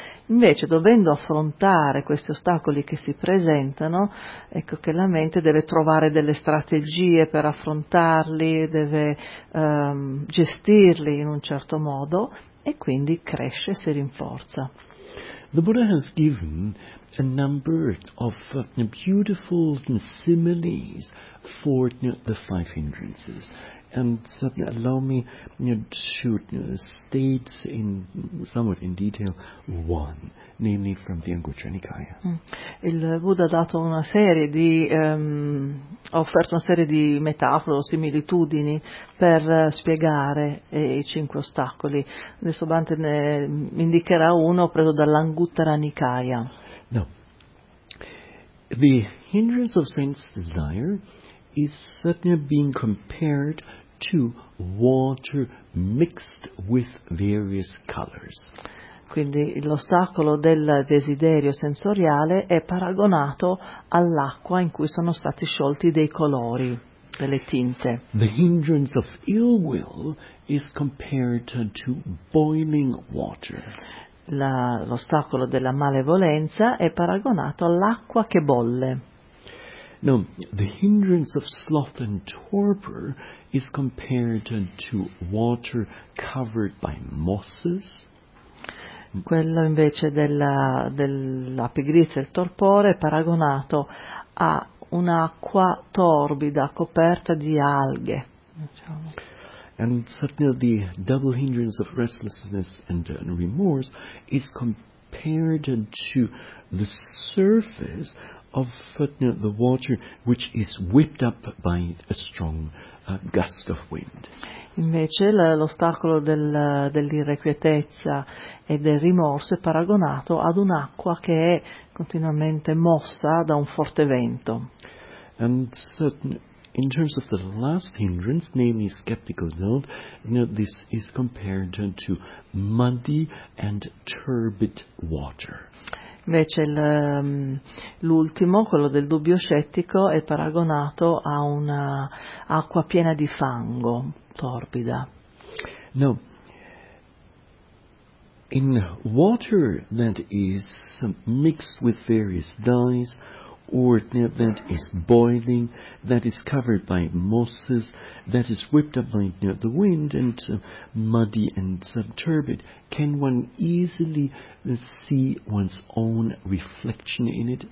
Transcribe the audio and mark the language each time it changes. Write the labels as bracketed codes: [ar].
[it] Invece, dovendo affrontare questi ostacoli che si presentano, ecco che la mente deve trovare delle strategie per affrontarli, deve gestirli in un certo modo, e quindi cresce e si rinforza. [en] The Buddha has given a number of beautiful similes for the five hindrances. and allow me state in somewhat in detail one, namely from the Anguttara Nikaya. [it] Il Buddha ha dato una serie di ha offerto una serie di metafore o similitudini per spiegare i cinque ostacoli. Adesso Bhante ne indicherà uno preso dall'Anguttara Nikaya. [en] No. The hindrance of sense desire is certainly being compared to water mixed with various colors. [it] Quindi l'ostacolo del desiderio sensoriale è paragonato all'acqua in cui sono stati sciolti dei colori, delle tinte. [en] The hindrance of ill will is compared to boiling water. [it] L'ostacolo della malevolenza è paragonato all'acqua che bolle. [en] No, the hindrance of sloth and torpor is compared to water covered by mosses. [it] Quello invece della pigrizia e il torpore è paragonato a un'acqua torbida coperta di alghe. [en] And certainly the double hindrance of restlessness and remorse is compared to the surface of the water which is whipped up by a strong gust of wind. [it] Invece l'ostacolo dell'irrequietezza e del rimorso è paragonato ad un'acqua che è continuamente mossa da un forte vento. [en] And certainly in terms of the last hindrance, namely skeptical doubt, this is compared to muddy and turbid water. [it] Invece l'ultimo, quello del dubbio scettico, è paragonato a un'acqua piena di fango, torbida. [en] No. In water that is mixed with various dyes, or that is boiling, that is covered by mosses, that is whipped up by the wind and muddy and turbid, can one easily see one's own reflection in it?